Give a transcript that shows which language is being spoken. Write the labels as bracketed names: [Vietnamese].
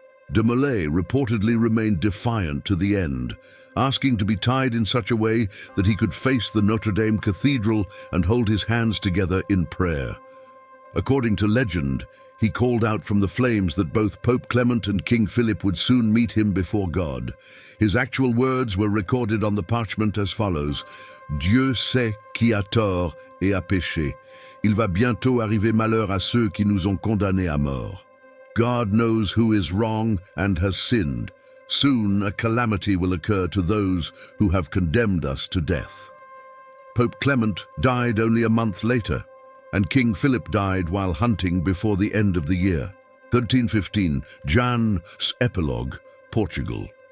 [English] De Molay reportedly remained defiant to the end, asking to be tied in such a way that he could face the Notre Dame Cathedral and hold his hands together in prayer. According to legend, he called out from the flames that both Pope Clement and King Philip would soon meet him before God. His actual words were recorded on the parchment as follows: [French] Dieu sait qui a tort et a péché. Il va bientôt arriver malheur à ceux qui nous ont condamnés à mort. [English] God knows who is wrong and has sinned. Soon a calamity will occur to those who have condemned us to death. Pope Clement died only a month later, and King Philip died while hunting before the end of the year. 1315, Jan's Epilogue, Portugal.